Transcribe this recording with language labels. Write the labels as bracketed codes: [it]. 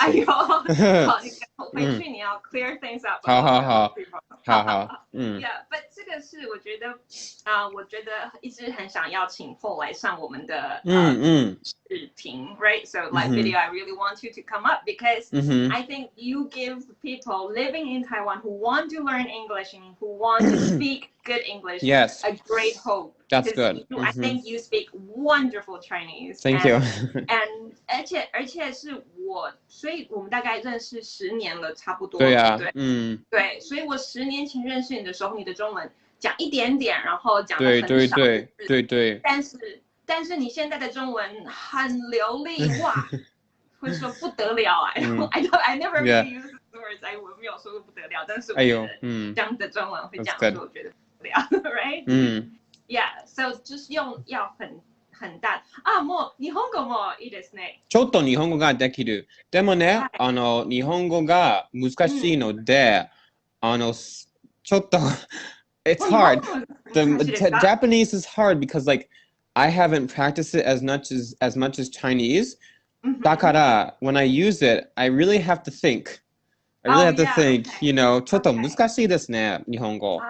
[zh] 哎呦，好，你回去你要 [en] clear things up. [zh] 好。 [en] Yeah, but [zh] 这个是我觉得我觉得一直很想要请 Paul 来上我们的视频 ，right? [en] So live video, I really want you to come up because I think you give people living in Taiwan who want to learn English and who want to speak good English a great hope. That's good. I think you speak wonderful Chinese. Thank you. [zh] And 而且是所以我们大概认识10年了，差不多。对呀，对，所以我10年前认识你的时候，你的中文讲一点点，然后讲的很少。对。但是你现在的中文很流利，哇，会说不得了哎！ [en] I never really use these words， [zh] 我没有说过不得了，但是我觉得这样的中文会这样说，我觉得不得了 ， [en] right？Yeah， so [zh] 就是要很大 [ja] もう日本語もいいですね。ちょっと日本語ができる。でもね、日本語が難しいので、ちょっと [en] it's hard. The Japanese is hard because like I haven't practiced it as much as Chinese. だからwhen I use it, I really have to think. I really have to think, you know, [ja] ちょっと難しいですね、日本語。